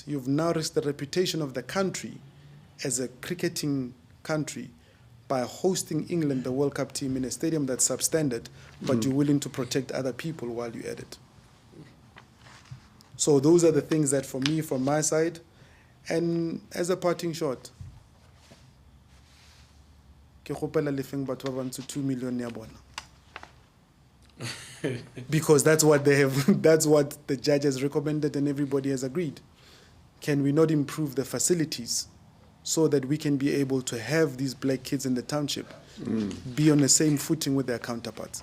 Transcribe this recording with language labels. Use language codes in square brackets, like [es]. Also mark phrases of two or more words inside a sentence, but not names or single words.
[en] You've now risked the reputation of the country as a cricketing country by hosting England, the World Cup team, in a stadium that's substandard, but you're willing to protect other people while you're at it. So those are the things that, for me, from my side, and as a parting shot, [st] ke kgopela lefeng batho ba bantsho 2 million ya bona. [en] Because that's what they have, that's what the judge has recommended and everybody has agreed. Can we not improve the facilities so that we can be able to have these black kids in the township be on the same footing with their counterparts?